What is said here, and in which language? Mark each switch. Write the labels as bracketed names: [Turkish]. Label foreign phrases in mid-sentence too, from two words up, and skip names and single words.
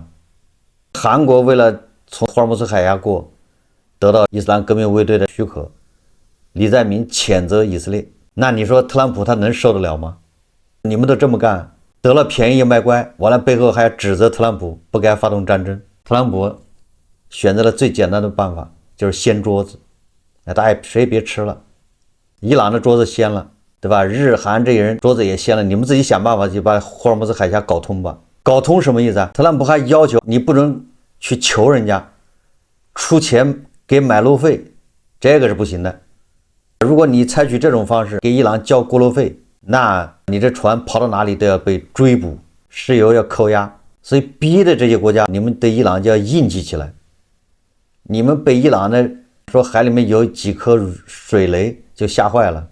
[Chinese] 韓國為了從霍爾木茲海峽過，得到伊斯蘭革命衛隊的許可。李在明譴責以色列，那你說特朗普他能受得了嗎？你們都這麼幹，得了便宜也賣乖，完了背後還要指責特朗普不該發動戰爭。特朗普選擇了最簡單的辦法，就是掀桌子，大家誰也別吃了。伊朗的桌子掀了，對吧？日韓這些人桌子也掀了，你們自己想辦法就把霍爾木茲海峽搞通吧。搞通什麼意思啊？特朗普還要求你不能去求人家出錢給買路費，這個是不行的。如果你採取這種方式給伊朗交過路費，那你這船跑到哪裡都要被追捕，石油要扣押，所以逼的這些國家，你們對伊朗就要硬氣起來。你們被伊朗的說海裡面有幾顆水雷就嚇壞了。